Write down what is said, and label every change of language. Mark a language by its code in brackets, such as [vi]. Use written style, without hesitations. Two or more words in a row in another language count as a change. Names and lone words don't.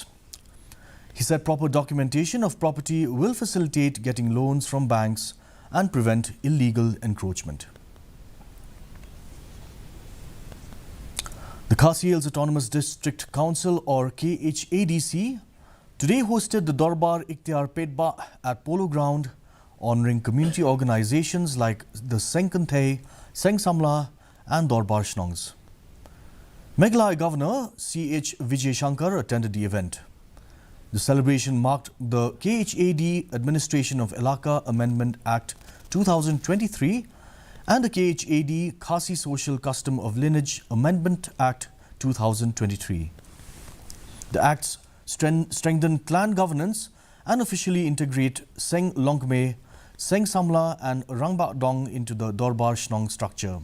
[en] He said proper documentation of property will facilitate getting loans from banks and prevent illegal encroachment. The Khasi Hills Autonomous District Council or KHADC today hosted the Darbar Ikhtiar Pedba at Polo Ground, honouring community organisations like the Sengkanthay, Seng Samla and Darbar Shnongs. Meghalaya Governor C.H. Vijay Shankar attended the event. The celebration marked the KHAD Administration of Elaka Amendment Act 2023 and the KHAD Khasi Social Custom of Lineage Amendment Act 2023. The acts strengthen clan governance and officially integrate Seng Longme, Seng Samla and Rangba Dong into the Darbar Shnong structure.